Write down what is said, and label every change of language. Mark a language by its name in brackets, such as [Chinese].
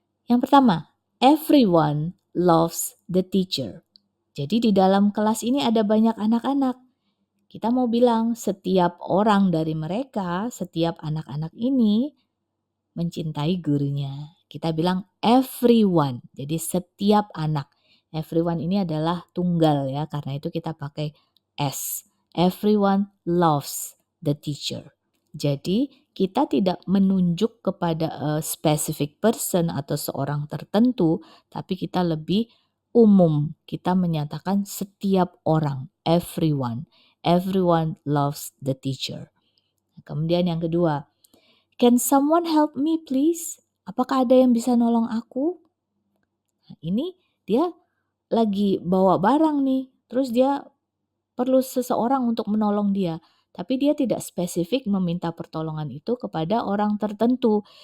[Indonesian] Yang pertama, [English] everyone loves the teacher. [Indonesian] Jadi di dalam kelas ini ada banyak anak-anak. Kita mau bilang setiap orang dari mereka, setiap anak-anak ini mencintai gurunya. Kita bilang everyone. Jadi setiap anak. Everyone ini adalah tunggal ya, karena itu kita pakai S. [English] Everyone loves the teacher. [Indonesian] Jadi, kita tidak menunjuk kepada [English] a specific person [Indonesian] atau seorang tertentu, tapi kita lebih umum. Kita menyatakan setiap orang, everyone. [English] Everyone loves the teacher. [Indonesian] Kemudian yang kedua, [English] can someone help me please? [Indonesian] Apakah ada yang bisa nolong aku? Nah, ini dia lagi bawa barang nih, terus dia perlu seseorang untuk menolong dia. Tapi dia tidak spesifik meminta pertolongan itu kepada orang tertentu.